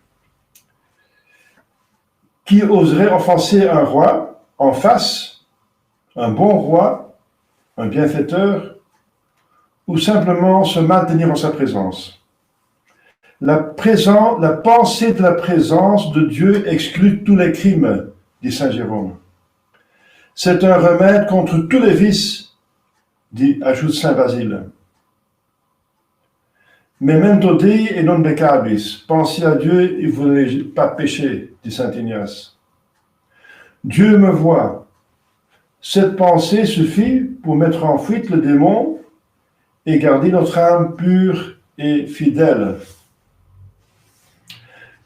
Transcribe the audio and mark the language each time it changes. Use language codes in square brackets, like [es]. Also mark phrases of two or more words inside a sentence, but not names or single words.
[fr] Qui oserait offenser un roi en face, un bon roi, un bienfaiteur, ou simplement se maintenir en sa présence? La pensée de la présence de Dieu exclut tous les crimes, dit saint Jérôme. C'est un remède contre tous les vices, ajoute saint Basile. [la] Memento Dei et non peccabis. [fr] Pensez à Dieu et vous n'allez pas pécher, dit saint Ignace. Dieu me voit. Cette pensée suffit pour mettre en fuite le démon et garder notre âme pure et fidèle.